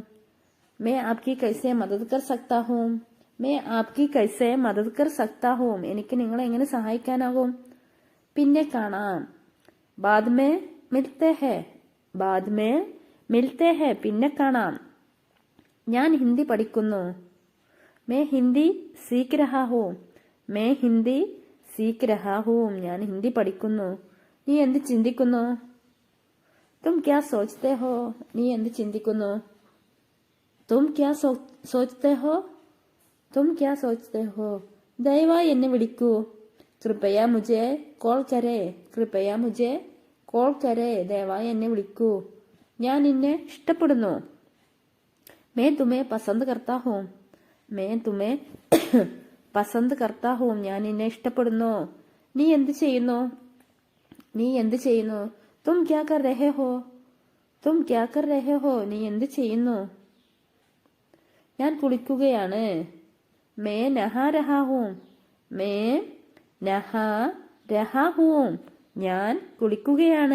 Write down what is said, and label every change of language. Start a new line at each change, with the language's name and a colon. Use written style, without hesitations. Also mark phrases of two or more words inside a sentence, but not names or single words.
Hindi: मैं आपकी कैसे मदद कर सकता हूं, मैं आपकी कैसे मदद कर सकता हूं,
Malayalam: എനിക്ക് നിങ്ങളെ എങ്ങനെ സഹായിക്കാനാവും? പിന്നെ കാണാം.
Hindi: बाद में मिलते हैं, बाद में मिलते हैं,
Malayalam: പിന്നെ കാണാം. ഞാൻ ഹിന്ദി പഠിക്കുന്നു.
Hindi: मैं हिंदी सीख रहा हूँ, मैं हिंदी सीख रहा हूँ,
Malayalam: ഞാൻ ഹിന്ദി പഠിക്കുന്നു. നീ എന്ത് ചിന്തിക്കുന്നു?
Hindi: तुम क्या सोचते हो,
Malayalam: നീ എന്ത് ചിന്തിക്കുന്നു?
Hindi: तुम क्या सोचते हो, तुम क्या सोचते हो,
Malayalam: ദയവായി എന്നെ വിളിക്കൂ.
Hindi: कृपया मुझे कॉल करे, कृपया मुझे कॉल करे,
Malayalam: ദയവായി എന്നെ വിളിക്കൂ. ഞാൻ നിന്നെ ഇഷ്ടപ്പെടുന്നു.
Hindi: मैं तुम्हें पसंद करता हूँ, मैं तुम्हें पसंद करता हूं,
Malayalam: ഞാൻ നിന്നെ ഇഷ്ടപ്പെടുന്നു. നീ എന്ത് ചെയ്യുന്നു? നീ എന്ത് ചെയ്യുന്നു?
Hindi: तुम क्या कर रहे हो, तुम क्या कर रहे हो,
Malayalam: നീ എന്ത് ചെയ്യുന്നു? ഞാൻ കുളിക്കുകയാണ്.
Hindi: मैं नहा रहा हूं, मैं नहा रहा हूं,
Malayalam: ഞാൻ കുളിക്കുകയാണ്.